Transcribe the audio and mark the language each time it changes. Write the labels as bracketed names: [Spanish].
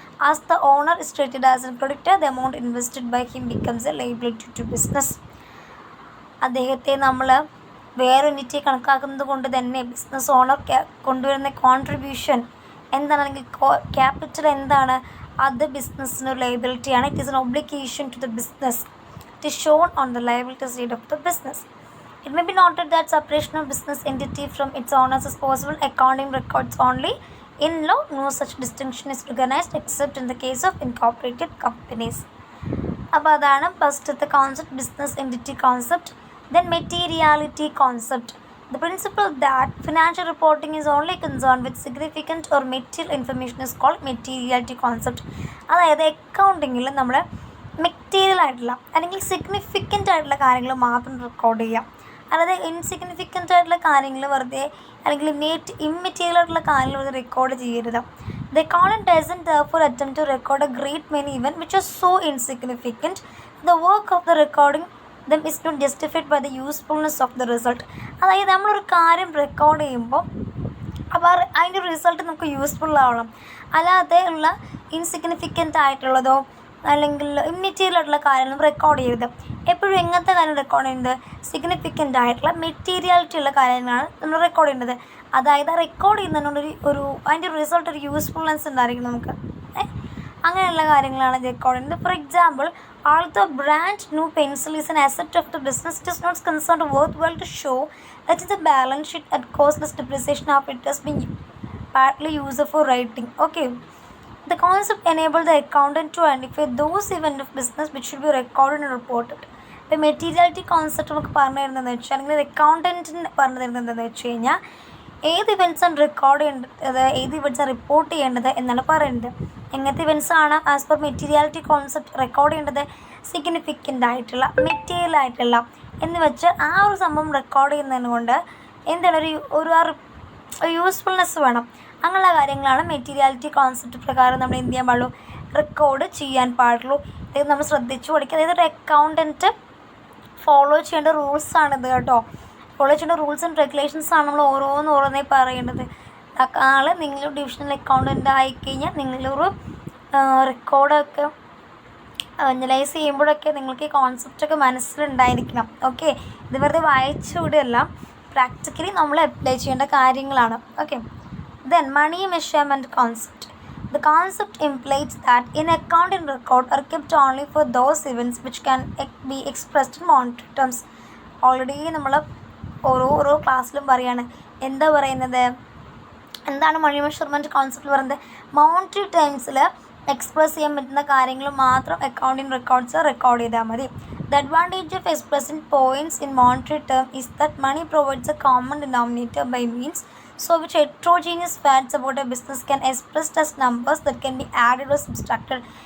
[English] As the owner is treated as a creditor, the amount invested by him becomes a liability to business. [Malayalam] അദ്ദേഹത്തെ നമ്മൾ വേറെ entity കണക്കാക്കുന്നത് കൊണ്ട് തന്നെ business owner കൊണ്ടുവരുന്ന കോൺട്രിബ്യൂഷൻ എന്താണ്, അല്ലെങ്കിൽ ക്യാപിറ്റൽ എന്താണ്, അത് ബിസിനസ്സിന് ലയബിലിറ്റിയാണ്. [English] It is an obligation to the business. It is shown on the liability side of the business. It may be noted that separation of business entity from its owners is possible. Accounting records only. In law, no such distinction is recognized except in the case of incorporated companies. [Malayalam] അപ്പോൾ അതാണ് ഫസ്റ്റത്തെ concept, business entity concept. [English] Then materiality concept. The principle that financial reporting is only concerned with significant or material information is called materiality concept. [Malayalam] അതായത് അക്കൗണ്ടിങ്ങിൽ നമ്മൾ material ആയിട്ടുള്ള അല്ലെങ്കിൽ significant ആയിട്ടുള്ള കാര്യങ്ങൾ മാത്രം റെക്കോർഡ് ചെയ്യുക. അല്ലാതെ ഇൻസിഗ്നിഫിക്കൻ്റ് ആയിട്ടുള്ള കാര്യങ്ങൾ വെറുതെ അല്ലെങ്കിൽ ഇമ്മെറ്റീരിയൽ ആയിട്ടുള്ള കാര്യങ്ങൾ വെറുതെ റെക്കോർഡ് ചെയ്യരുത്. [English] The accountant doesn't therefore attempt to record a great many events which are so insignificant. The work of the recording them is not justified by the usefulness of the result. [Malayalam] അതായത് നമ്മളൊരു കാര്യം record ചെയ്യുമ്പോൾ അപ്പോൾ അതിൻ്റെ result നമുക്ക് useful ആവണം. അല്ലാതെ ഉള്ള ഇൻസിഗ്നിഫിക്കൻ്റ് ആയിട്ടുള്ളതോ അല്ലെങ്കിൽ ഇമ്മെറ്റീരിയൽ ആയിട്ടുള്ള കാര്യങ്ങളും റെക്കോർഡ് ചെയ്യരുത്. എപ്പോഴും എങ്ങനത്തെ കാര്യം റെക്കോർഡ് ചെയ്യുന്നത്? സിഗ്നിഫിക്കൻ്റ് ആയിട്ടുള്ള മെറ്റീരിയാലിറ്റി ഉള്ള കാര്യങ്ങളാണ് നമ്മൾ റെക്കോർഡ് ചെയ്യുന്നത്. അതായത് റെക്കോർഡ് ചെയ്യുന്നതിനോടൊരു അതിൻ്റെ റിസൾട്ട് ഒരു യൂസ്ഫുൾനെസ് ഉണ്ടായിരിക്കും നമുക്ക്. അങ്ങനെയുള്ള കാര്യങ്ങളാണ് റെക്കോർഡ് ചെയ്യുന്നത്. [English] For example, although brand new pencil is an asset of the business, it is not concerned worthwhile to show that in the balance sheet at costless depreciation after it has been partly used for writing. Okay. The concept enables the accountant to identify those events of business which should be recorded and reported. [Malayalam] ഇപ്പോൾ materiality concept നമുക്ക് പറഞ്ഞു തരുന്നതെന്ന് വെച്ചാൽ, അല്ലെങ്കിൽ അക്കൗണ്ടൻറ്റിന് പറഞ്ഞു തരുന്നത് എന്താണെന്ന് വെച്ച് കഴിഞ്ഞാൽ, ഏത് ഇവൻറ്റ്സാണ് റെക്കോർഡ് ചെയ്യേണ്ടത്, ഏത് ഇവൻറ്റ്സാണ് റിപ്പോർട്ട് ചെയ്യേണ്ടത് എന്നാണ് പറയുന്നത്. എങ്ങനത്തെ ഇവൻറ്റ്സാണ് as per materiality concept record ചെയ്യേണ്ടത്? സിഗ്നിഫിക്കൻ്റ് ആയിട്ടുള്ള, മെറ്റീരിയൽ ആയിട്ടുള്ള എന്ന് വെച്ചാൽ ആ ഒരു സംഭവം റെക്കോർഡ് ചെയ്യുന്നതിന് കൊണ്ട് എന്താണ് ഒരു യൂസ്ഫുൾനെസ് വേണം. അങ്ങനെയുള്ള കാര്യങ്ങളാണ് മെറ്റീരിയാലിറ്റി കോൺസെപ്റ്റ് പ്രകാരം നമ്മൾ എന്ത് ചെയ്യാൻ പാടുള്ളൂ? റെക്കോർഡ് ചെയ്യാൻ പാടുള്ളൂ. ഇത് നമ്മൾ ശ്രദ്ധിച്ചു പഠിക്കുക. അതായത് ഒരു അക്കൗണ്ടൻറ്റ് ഫോളോ ചെയ്യേണ്ട റൂൾസാണിത് കേട്ടോ. ഫോളോ ചെയ്യേണ്ട റൂൾസ് ആൻഡ് റെഗുലേഷൻസാണ് നമ്മൾ ഓരോന്നായി പറയേണ്ടത്. നാളെ നിങ്ങൾ ഡിവിഷണൽ അക്കൗണ്ടൻ്റ് ആയിക്കഴിഞ്ഞാൽ നിങ്ങളൊരു റെക്കോർഡൊക്കെ അനലൈസ് ചെയ്യുമ്പോഴൊക്കെ നിങ്ങൾക്ക് ഈ കോൺസെപ്റ്റൊക്കെ മനസ്സിലുണ്ടായിരിക്കണം. ഓക്കെ, ഇത് വെറുതെ വായിച്ചുകൂടെയല്ല, പ്രാക്ടിക്കലി നമ്മൾ അപ്ലൈ ചെയ്യേണ്ട കാര്യങ്ങളാണ്. [English] Okay, then money measurement concept. The concept implies that in accounting record are kept only for those events which can be expressed in monetary terms. [Malayalam] Already നമ്മൾ ഓരോ ക്ലാസ്സിലും പറയാണ്. എന്താ പറയുന്നത്? എന്താണ് മണി മെഷർമെൻറ്റ് കോൺസെപ്റ്റ് പറയുന്നത്? മോണിറ്ററി ടേംസിൽ എക്സ്പ്രസ് ചെയ്യാൻ പറ്റുന്ന കാര്യങ്ങൾ മാത്രം അക്കൗണ്ടിങ് റെക്കോർഡ്സ് റെക്കോർഡ് ചെയ്താൽ മതി. [English] The advantage of expressing points in monetary term is that money provides a common denominator by means so which heterogeneous facts about a business can expressed as numbers that can be added or subtracted.